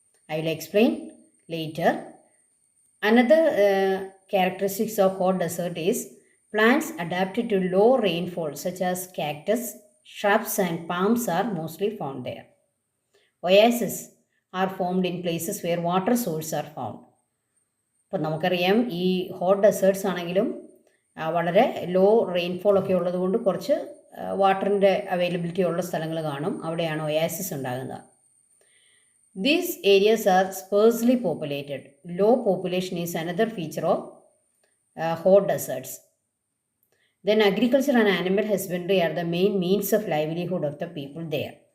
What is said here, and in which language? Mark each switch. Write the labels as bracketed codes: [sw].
[en] I will explain later. Another characteristics of hot desert is plants adapted to low rainfall such as cactus, shrubs and palms are mostly found there. Oases are formed in places where water sources are found. [ml] ഇപ്പം നമുക്കറിയാം ഈ hot deserts ആണെങ്കിലും വളരെ law rainfall ഒക്കെ ഉള്ളത് കൊണ്ട് കുറച്ച് വാട്ടറിൻ്റെ അവൈലബിലിറ്റി ഉള്ള സ്ഥലങ്ങൾ കാണും. അവിടെയാണ് ഒയാസിസ് ഉണ്ടാകുന്നത്. [en] These areas are sparsely populated. Low population is another feature of hot deserts. Then agriculture and animal husbandry are the main means of livelihood of the people there.